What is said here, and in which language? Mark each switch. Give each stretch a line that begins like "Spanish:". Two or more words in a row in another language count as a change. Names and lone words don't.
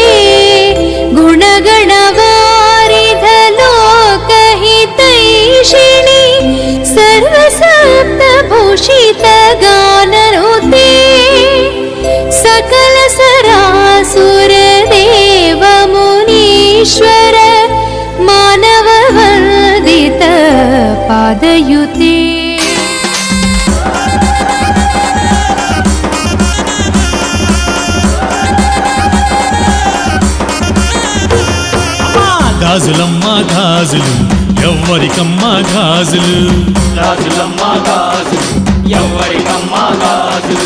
Sanskrit: गुणगणवारिध लोकहितैषिणी सर्वसप्तभूषित गाननुते सकल सरासुर देव मुनीश्वर मानव वन्दित पादयुते
Telugu: గాజులమ్మ గాజులు ఎవ్వరికమ్మ గాజులు గాజులమ్మ గాజులు ఎవ్వరికమ్మ గాజులు